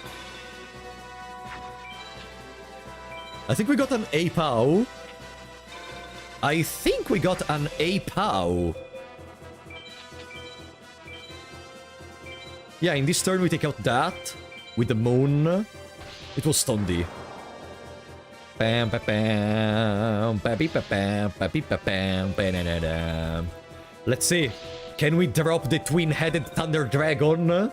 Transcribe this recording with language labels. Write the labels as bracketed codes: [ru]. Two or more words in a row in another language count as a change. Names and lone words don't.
[en] I think we got an A-Pow. I think we got an A-Pow. Yeah, in this turn we take out that with the Moon. It was Stundy. Bam, bam, bam, bam, bam, bam, bam, bam. Let's see. Can we drop the Twin-Headed Thunder Dragon?